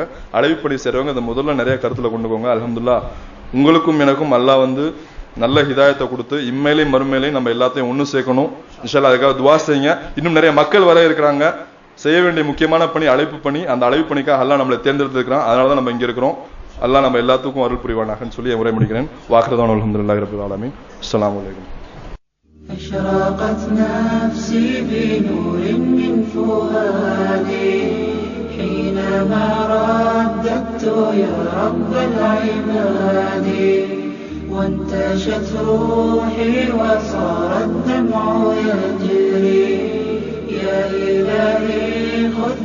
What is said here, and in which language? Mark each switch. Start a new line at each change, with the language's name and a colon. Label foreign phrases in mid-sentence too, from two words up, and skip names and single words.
Tamil: அழைப்புப்பணி செய்றவங்க அதை முதல்ல நிறைய கருத்துல கொண்டு போங்க. அல்ஹம்துலில்லாஹ் உங்களுக்கும் எனக்கும் அல்லாஹ் வந்து நல்ல ஹிதாயத்தை கொடுத்து இம்மையிலையும் மறுமையிலையும் நம்ம எல்லாத்தையும் ஒண்ணு சேர்க்கணும்.
Arabic: إن شاء الله
Tamil: அதுக்காக துவா செய்யுங்க. இன்னும் நிறைய மக்கள் வர இருக்கிறாங்க. செய்ய வேண்டிய முக்கியமான பணி அழைப்பு பணி. அந்த அழைப்பு பணிக்காக அல்லாஹ் நம்மளை தேர்ந்தெடுத்திருக்கிறான். அதனாலதான் நம்ம இங்க இருக்கிறோம். அல்லாஹ் நம்ம எல்லாத்துக்கும் அருள் புரிவானாகன்னு சொல்லி உரை முடிக்கிறேன். வாக்குறதான்
Arabic: الحمد لله رب العالمين. السلام عليكم. أشرقت نفسي بنور من فؤادي حينما رددت يا رب العباد وانتشت روحي وصار الدمع يجري يا إلهي خذ